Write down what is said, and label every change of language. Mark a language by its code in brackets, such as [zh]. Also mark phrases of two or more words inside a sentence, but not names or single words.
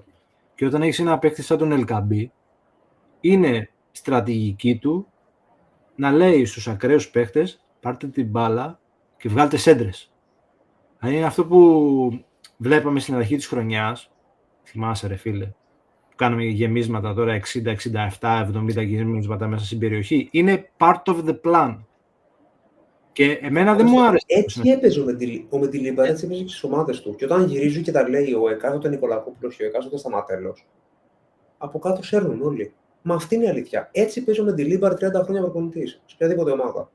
[el] Και όταν έχεις ένα παίκτη σαν τον Ελκαμπή, είναι στρατηγική του να λέει στους ακραίους παίκτες πάρτε την μπάλα και βγάλτε σέντρες. Δηλαδή είναι αυτό που βλέπαμε στην αρχή της χρονιάς, θυμάσαι ρε φίλε, που κάναμε γεμίσματα τώρα 60, 67, 70 γεμίσματα μέσα στην περιοχή. [en] Είναι part of the plan. [el] Και εμένα δεν μου άρεσε. Έτσι έπαιζε ο Μεντιλίμπαρ, έτσι έπαιζε και στις ομάδες του. Και όταν γυρίζει και τα λέει ο εκάστοτε Νικολακόπουλος και ο εκάστοτε Σταματέλος, από κάτω σέρνουν όλοι. Μα αυτή είναι η αλήθεια. Έτσι παίζει ο Μεντιλίμπαρ 30 χρόνια προπονητής σε οποιαδήποτε ομάδα.